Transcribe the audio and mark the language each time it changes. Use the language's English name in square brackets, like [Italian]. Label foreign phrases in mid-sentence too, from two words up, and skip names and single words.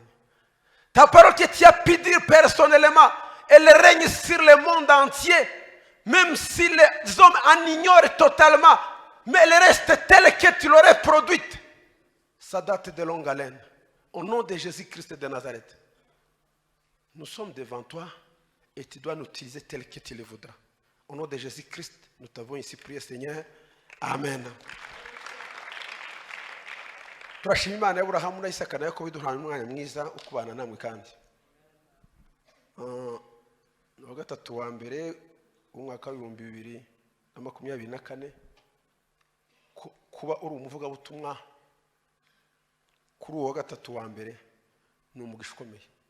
[French] Ta parole que tu as pu dire personnellement, elle règne sur le monde entier, même si les hommes en ignorent totalement, mais elle reste telle que tu l'aurais produite. Ça date de longue haleine. Au nom de Jésus-Christ de Nazareth, nous sommes devant toi et tu dois nous utiliser tel que tu le voudras. Au nom de Jésus-Christ, nous t'avons ici prié, Seigneur. Amen. [Kinyarwanda] Turashima Imana y'Aburahamu na Isaka na Yakobo iduhaye umwanya mwiza wo kubana namwe kandi. Wa gatatu wa mbere umwaka wa 2024 kuba uri umuvugabutumwa kuri uwo gatatu wa mbere ni umugisha ukomeye.